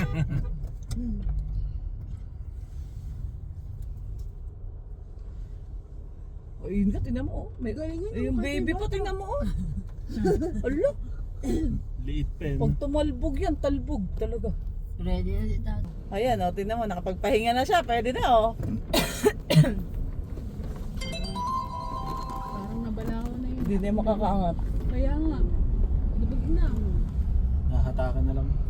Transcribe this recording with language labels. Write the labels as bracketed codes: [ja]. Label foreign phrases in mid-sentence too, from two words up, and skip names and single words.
[tl] Ayun ka, tingnan mo. May yung baby pa, tingnan mo. Ala, [hi] लीड पे [tl] pag tumalbog yan, talbog talaga. Ready na si Tata. Ayan, o, tingnan mo, nakapagpahinga na siya. Pwede na, o. Parang nabalaw na yun. Hindi na makakaangat. Kaya nga. Lubog na. Hatakan na lang